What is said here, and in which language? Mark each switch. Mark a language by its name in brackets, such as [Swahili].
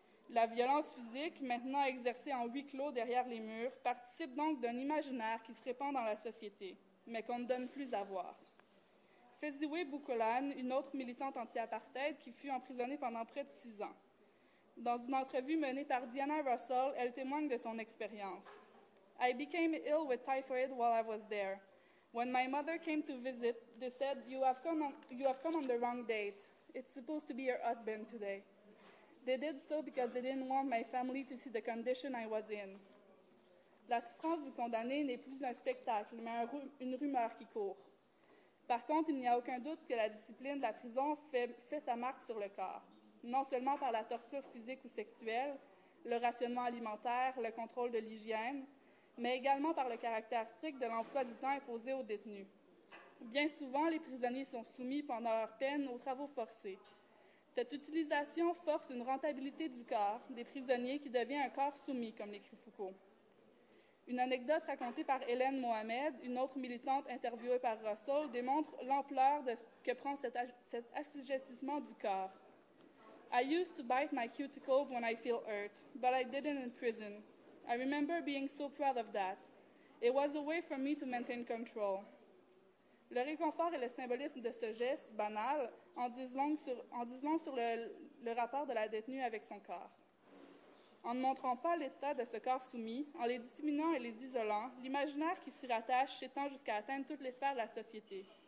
[French] La violence physique, maintenant exercée en huis clos derrière les murs, participe donc d'un imaginaire qui se répand dans la société, mais qu'on ne donne plus à voir. Fezziway Bukolan, une autre militante anti-apartheid qui fut emprisonnée pendant près de 6 ans. Dans une entrevue menée par Diana Russell, elle témoigne de son expérience. [English] « I became ill with typhoid while I was there. When my mother came to visit, they said, you have come on the wrong date. It's supposed to be your husband today. They did so because they didn't want my family to see the condition I was in. » [French] La souffrance du condamné n'est plus un spectacle, mais une rumeur qui court. Par contre, il n'y a aucun doute que la discipline de la prison fait sa marque sur le corps, non seulement par la torture physique ou sexuelle, le rationnement alimentaire, le contrôle de l'hygiène, mais également par le caractère strict de l'emploi du temps imposé aux détenus. Bien souvent, les prisonniers sont soumis pendant leur peine aux travaux forcés. Cette utilisation force une rentabilité du corps des prisonniers qui devient un corps soumis, comme l'écrit Foucault. Une anecdote racontée par Hélène Mohamed, une autre militante interviewée par Russell, démontre l'ampleur que prend cet assujettissement du corps. [English] I used to bite my cuticles when I feel hurt, but I didn't in prison. I remember being so proud of that. It was a way for me to maintain control. [French] Le réconfort et le symbolisme de ce geste banal en disent long sur le rapport de la détenue avec son corps. En ne montrant pas l'état de ce corps soumis, en les disséminant et les isolant, l'imaginaire qui s'y rattache s'étend jusqu'à atteindre toutes les sphères de la société.